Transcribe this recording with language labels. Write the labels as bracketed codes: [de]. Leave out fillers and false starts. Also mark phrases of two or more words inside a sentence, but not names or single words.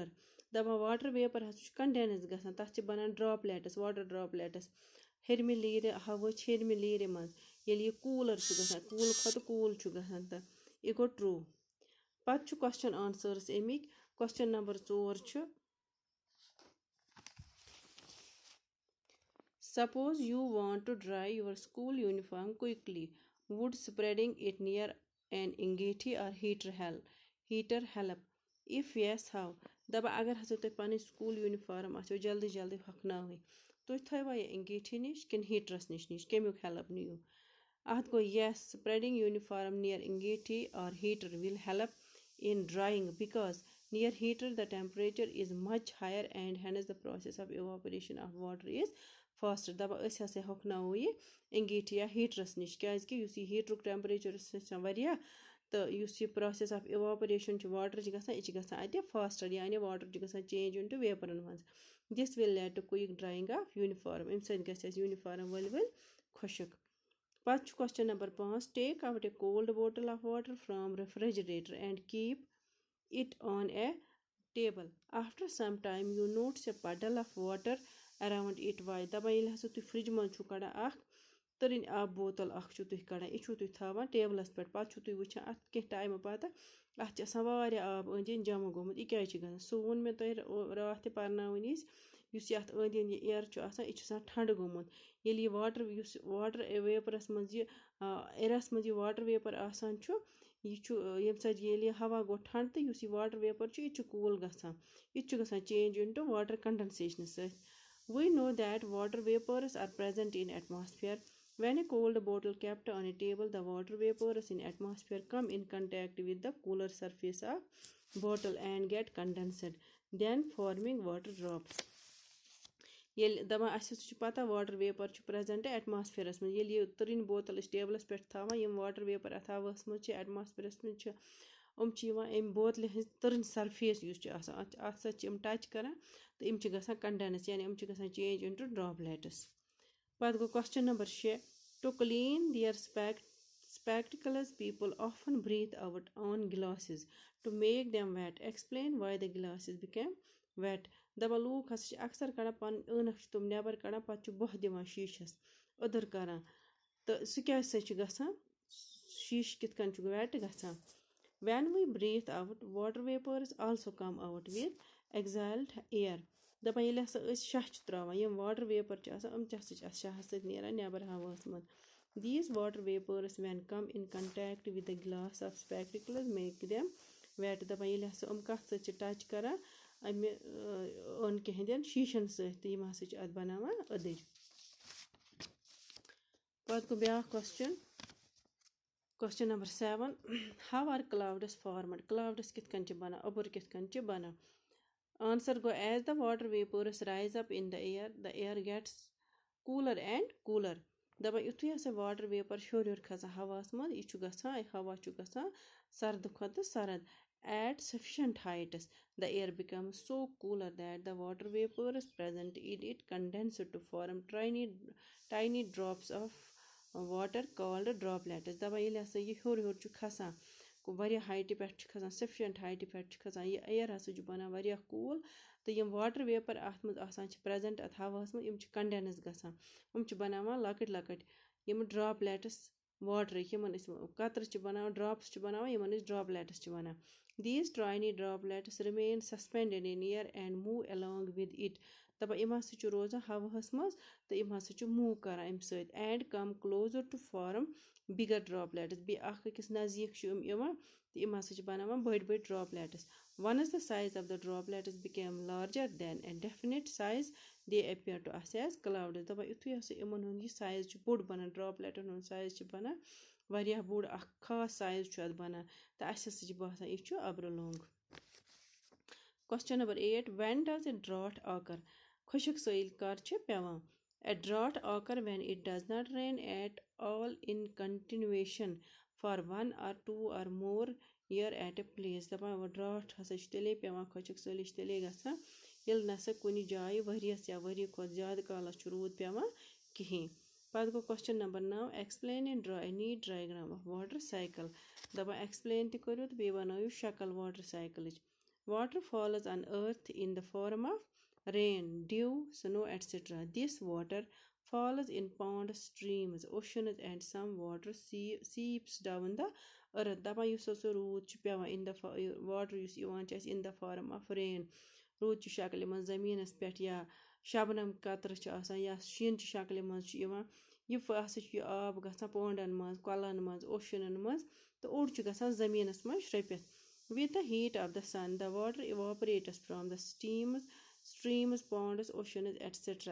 [en] दपा water vapor has condense [ks] گژھان تَتھ بنان [en] droplets water droplets [ks] ہیٚرِم لیئر ہوا ہیٚرِم لیئر منٛز یہِ کوٗلر گژھان کوٗل کھَتھ کوٗل گژھان تو یہِ [en] go through पत question answers अमिक question number 4 Suppose you want to dry your school uniform quickly. Would spreading it near an ingetti or heater heater help? If yes, how? [ks] دَپان اگر ہسا تۄہہِ پَنٕنۍ [en] school uniform [ks] آسیو جلدی جلدی ہۄکھناوٕنۍ تُہۍ تھٲیوا یہِ انگیٖٹھی نِش کِنہٕ ہیٖٹرَس نِش کمیُک ہٮ۪لپ نِیِو اَتھ گوٚو [en] yes, spreading uniform near angieti or heater will help in drying because near heater the temperature is much higher and hence the process of evaporation of water is faster. [ks] دَپان أسۍ ہسا ہۄکھناوو یہِ انگیٖٹھی یا ہیٖٹرَس نِش کیازکہِ یُس یہِ ہیٖٹرُک ٹٮ۪مپریچر چھُ سُہ چھُ آسان واریاہ تہٕ یُس یہِ [en] process of evaporation [ks] چھُ واٹر چھُ گژھان یہِ چھُ گژھان اَتہِ فاسٹر یعنی واٹر چھُ گژھان [en] change in to [ks] ویپرن منٛز [en] this will lead to quick drying of uniform [ks] اَمہِ سۭتۍ گژھِ اَسہِ یوٗنِفارم ؤلۍ ؤلۍ خۄشک پتہٕ چھُ [en] question number 5 take out a cold bottle of water from refrigerator and keep it on a table after some time you notice a puddle of water around it why [ks] دَپان ییٚلہِ ہسا تُہۍ فرج منٛز چھُو کڑان اکھ تٔرٕنۍ آبہٕ بوتل اکھ چھُو تُہۍ کڑان یہِ چھُو تُہۍ تھاوان ٹیبلس پٮ۪ٹھ پتہٕ چھُو تُہۍ وٕچھان اتھ کینٛہہ ٹایمہٕ پتہٕ اتھ چھُ آسان واریاہ آب أنٛدۍ أنٛدۍ جمع گوٚمُت یہِ کیازِ چھُ گژھان سُہ ووٚن مےٚ تۄہہِ راتھ تہِ پرناوٕنۍ وِزِ یُس یہِ اتھ أنٛدۍ أنٛدۍ یہِ ایر چھُ آسان یہِ چھُ آسان ٹھنڈٕ گوٚمُت ییٚلہِ یہِ واٹر یُس [en] water vapours [ks] منٛز یہِ اِیرس منٛز یہِ [en] water vapour [ks] آسان چھُ یہِ چھُ ییٚمہِ سۭتۍ ییٚلہِ یہِ ہوا گوٚو ٹھنڈٕ تہٕ یُس یہِ [en] water vapour [ks] چھُ یہِ تہِ چھُ کوٗل گژھان یہِ تہِ چھُ گژھان [en] change in to water [ks] کنڈنسیشنہٕ سۭتۍ [en] we know that water vapours are present in atmosphere when a cold bottle kept on a table the water vapors in atmosphere come in contact with the cooler surface of bottle and get condensed then forming water drops [ks] ییٚلہِ دَپان اَسہِ ہسا چھُ پَتہ [en] water vapour is present [ks] ایٹماسفیرس منٛز ییٚلہِ یہِ تٔرٕنۍ بوتل أسۍ ٹیبلس پٮ۪ٹھ تھاوان یِم [en] water vapour [ks] اَتھ ہواہس منٛز چھِ ایٹماسفیرس منٛز چھِ یِم چھِ یِوان اَمہِ بوتلہِ ہٕنٛز تٔرٕنۍ سرفیس یُس چھُ آسان اَتھ سۭتۍ چھِ یِم ٹچ کران تہٕ یِم چھِ گژھان کنڈینس یعنی یِم چھِ گژھان [en] change in to droplets [ks] پتہٕ گوٚو [en] question number 6 to clean their spectacles people often breathe out on glasses to make them wet explain why the glasses became wet [ks] دَپان لوٗکھ ہسا چھِ اکثر کڑان پنٕنۍ عٲنکھ چھِ تِم نٮ۪بر کڑان پتہٕ چھُ بۄہ دِوان شیٖشس أدٕر کران تہٕ سُہ کیازِ سۭتۍ چھُ گژھان شیٖشہٕ کِتھ کٔنۍ چھُ ویٹ گژھان [en] when we breathe out water vapors also come out with exhaled air [ks] دَپان ییٚلہِ ہسا أسۍ شاہ چھِ تراوان یِم [en] water vapour [ks] چھِ آسان یِم تہِ ہسا چھِ اَتھ شاہس سۭتۍ نیران نٮ۪بر ہواہس منٛز [en] these water vapors when come in contact with the glass of spectacles make them wet [ks] دَپان ییٚلہِ ہسا یِم کَتھ سۭتۍ چھِ ٹچ کران اَمہِ عٲنکہِ ہٕنٛدٮ۪ن شیٖشن سۭتۍ تہٕ یِم ہسا چھِ اَتھ بناوان أدٕرۍ پتہٕ گوٚو بیاکھ [en] question number 7 how are clouds formed clouds [ks] کِتھ کٔنۍ چھِ بنان اوٚبُر کِتھ کٔنۍ چھِ بنان answer گوٚو [en] as the water vapors rise up in the air gets cooler and cooler [ks] دَپان یُتھُے ہسا [en] water vapour [ks] ہیوٚر ہیوٚر کھسان ہواہس منٛز یہِ چھُ گژھان ہوا چھُ گژھان سردٕ کھۄتہٕ سرد [en] at sufficient heights the air becomes so cooler that the water vapors present in it condense to form tiny drops of water called droplets [ks] دَپان ییٚلہِ ہسا یہِ ہیوٚر ہیوٚر چھُ کھسان واریاہ ہایٹہِ پٮ۪ٹھ چھُ کھسان سفشنٹ ہایٹہِ پٮ۪ٹھ چھُ کھسان یہِ اِیر ہسا چھُ بنان واریاہ کوٗل تہٕ یِم [en] water vapour [ks] اَتھ منٛز آسان چھِ پریزنٹ اَتھ ہواہس منٛز یِم چھِ کنڈینس گژھان یِم چھِ بناوان لۄکٕٹۍ لۄکٕٹۍ یِم ڈراپلیٹٕس واٹرٕکۍ یِمن أسۍ قطرٕ چھِ بناوان ڈراپٕس چھِ بناوان یِمن أسۍ ڈراپلیٹٕس چھِ وَنان [en] these tiny droplets remain suspended in air and move along with it [ks] دَپان یِم ہسا چھِ روزان ہواہس منٛز تہٕ یِم ہسا چھِ موٗ کران اَمہِ سۭتۍ [en] and come closer to form bigger droplets [ks] بیٚیہِ اکھ أکِس نزدیٖک چھِ یِم یِوان تہٕ یِم ہسا چھِ بناوان بٔڑۍ بٔڑۍ [en] droplets once the size of the droplets became larger than a definite size they appear to us as clouds [ks] دَپان یُتھُے ہسا یِمن ہُنٛد یہِ سایز چھُ بوٚڑ بنان ڈراپلیٹن ہُنٛد سایز چھُ بنان واریاہ بوٚڑ اکھ خاص سایز چھُ اَتھ بنان تہٕ اَسہِ ہسا چھِ باسان یہِ چھُ اَبرٕ لوٚنٛگ کوسچن نمبر 8 [en] when does a drought occur [ks] خۄشک سٲیِل کر چھِ پیٚوان [en] a drought occur when it does not rain at all in continuation for 1 or 2 or more year at a place [ks] دَپان ڈراٹھ ہسا چھُ تیٚلے پیٚوان خۄشک سٲلی چھِ تیٚلے گژھان ییٚلہِ نسا کُنہِ جایہِ ؤریَس یا ؤری کھۄتہٕ زیادٕ کالس چھُ روٗد پیٚوان کِہیٖنۍ پتہٕ گوٚو [en] question number 9 explain in neat diagram of water cycle [ks] دَپان ایٚکٕسپلین تہِ کٔرِو تہٕ بیٚیہِ بنٲیِو شکل واٹر سایکلٕچ [en] water falls on earth in the form of rain, dew, snow, etc. This water falls in ponds, streams, oceans and some water seeps down the earth [ks] دَپان یُس ہسا روٗد چھُ پیٚوان [en] in the water [ks] یُس یِوان چھُ اَسہِ [en] in the form of rain [ks] روٗد چہِ شکلہِ منٛز زٔمیٖنس پٮ۪ٹھ یا شبنم قطرٕ چھِ آسان یا شیٖن چہِ شکلہِ منٛز چھُ یِوان یہِ ہسا چھُ یہِ آب گژھان پونڈن منٛز کۄلن منٛز اوشنن منٛز تہٕ اوٚڑ چھُ گژھان زٔمیٖنس منٛز شرٛپِتھ [en] With the heat of the sun, the water evaporates from the streams, ponds, oceans, etc.